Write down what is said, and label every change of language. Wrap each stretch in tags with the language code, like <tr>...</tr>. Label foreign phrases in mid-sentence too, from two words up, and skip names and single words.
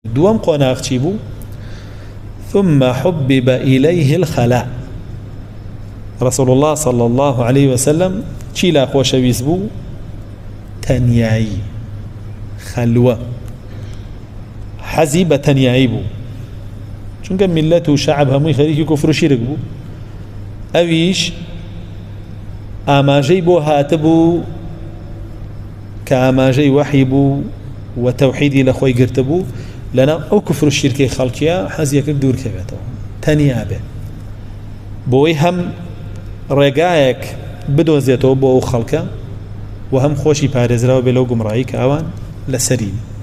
<ckb>دوام قۆناغ چی بوو؟</ckb> <ar>ثم حبب إليه الخلاء.</ar> <ckb>رسول الله</ckb> <ar>صلى الله عليه وسلم</ar> <ckb>چی لا خۆشەویست بوو؟ تەنیایی، خەلوە، حەزی بە تەنیایی بوو، چونکە میلەت و شەعب هەمووی خەریکی کوفر و شیرک بوو. ئەویش ئاماژەی بۆ هاتبوو کە ئاماژەی وەحی بوو و تەوحیدی لە خۆی گرتبوو لەناو ئەو کوفر و شیرکەی خەڵکیە حەزیەکرد دوورکەوێتەوە، تەنیا بێ، بۆی هەم ڕێگایەک بدۆزێتەوە بۆ ئەو خەڵکە و هەم خۆشی پارێزراوە بێ لەو گومڕایی کە ئەوان لەسەری.</ckb>